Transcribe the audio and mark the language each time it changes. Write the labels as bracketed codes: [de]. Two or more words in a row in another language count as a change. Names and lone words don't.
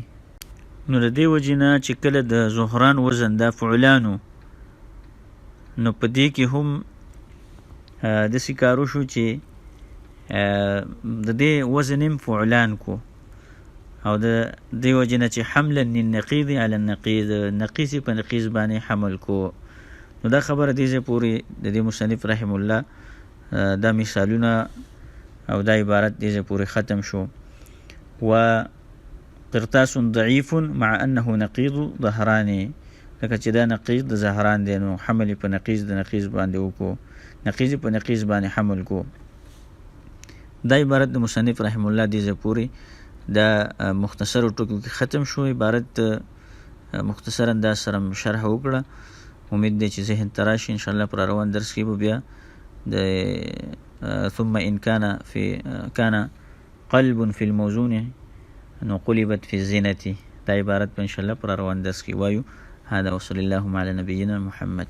[ps] نو د دې وجې نه چې کله د زهران وزن دا فعلانو، نو په دې کې هم داسې کار وشو چې د دې وزن هم فعلان کو، او د دې وجې نه چې [ar] حملا للنقیض علی النقیض، [ps] نقیض په نقیض باندې حمل کو. نو دا خبره دې ځای پورې د دې مصنف [ar] رحم الله [ps] دا مثالونه او دا عبارت دې ځای پورې ختم شو. [ar] و قرطاس ضعیف مع انه نقیض ظهران، [ps] لکه چې دا نقیض د زهران دی، نو حمل په نقیض د نقیض باندې وکړو، نقیض په نقیض باندې حمل کو. دا عبارت د مصنف [ar] رحم الله [ps] دې ځای پورې دا مختصر ټکو کې ختم شو. عبارت مختصر انداز سره شرح وکړه، امید دی چې ذهن تراشي [ar] ان شاء الله. [ps] پر روان درس کې به بیا د [ar] ثم ان كان قلب في الموزون [ps] نو [ar] قلبت في الزینة [ps] دا عبارت په [ar] ان شاء الله [ps] پر روان درس کې وایو. [ar] هذا وصلى اللهم على نبينا محمد.